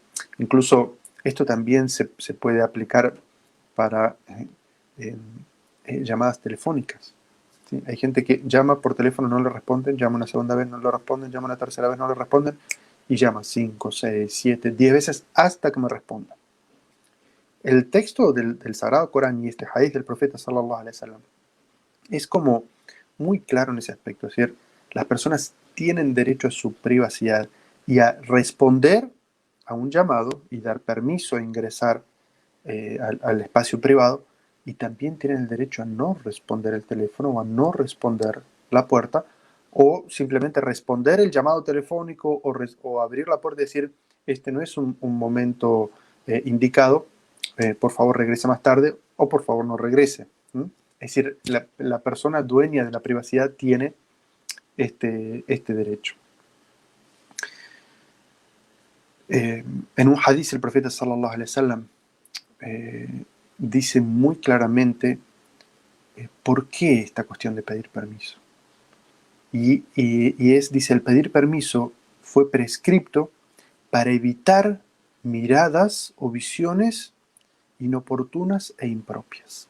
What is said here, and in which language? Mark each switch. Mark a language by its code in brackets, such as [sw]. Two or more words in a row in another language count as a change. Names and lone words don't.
[es] Incluso esto también se puede aplicar para llamadas telefónicas. ¿Sí? Hay gente que llama por teléfono, no le responden, llama una segunda vez, no le responden, llama una tercera vez, no le responden, y llama 5, 6, 7, 10 veces hasta que me respondan. El texto del Sagrado Corán y este hadith del profeta [ar] صلى الله عليه وسلم [es] es como muy claro en ese aspecto. Es decir, las personas tienen derecho a su privacidad y a responder a un llamado y dar permiso a ingresar al espacio privado, y también tienen el derecho a no responder el teléfono o a no responder la puerta, o simplemente responder el llamado telefónico o abrir la puerta y decir: este no es un momento indicado, por favor regrese más tarde, o por favor no regrese. Es decir, la persona dueña de la privacidad tiene este derecho. En un hadith el profeta [ar] صلى الله عليه وسلم [es] dice muy claramente por qué esta cuestión de pedir permiso. Y dice, el pedir permiso fue prescripto para evitar miradas o visiones inoportunas e impropias.